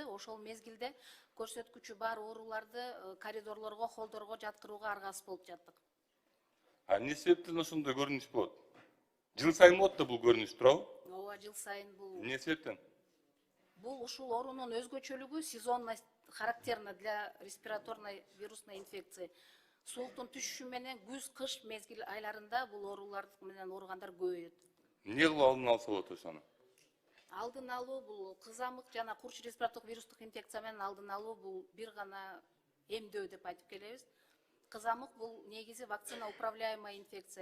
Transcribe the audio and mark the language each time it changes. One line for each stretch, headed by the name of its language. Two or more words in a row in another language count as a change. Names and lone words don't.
Kyrgyz: Ошол мезгилде көрсөткүчү бар ооруларды коридорлорго, холдорго жаткырууга аргасыз болуп жаттык. А эмне себептен ошондой көрүнүш болот? Жыл сайын болот да бул көрүнүш, туурабы? Ооба, жыл сайын бул. Эмне себептен? Бул ушул оорунун өзгөчөлүгү
Russian: сезонность характерна для респираторной вирусной инфекции.
Kyrgyz: Сууктун түшүшү менен күз, кыш мезгил айларында бул оорулар менен ооругандар көбөйөт. Эмне кылып алдын алса болот ошону? Алдын алуу бул кызамык жана курч респиратордук вирустук инфекция менен алдын алуу бул бир гана эмдөө деп айтып келебиз. Кызамык бул негизи
Russian: вакцина управляемая инфекция.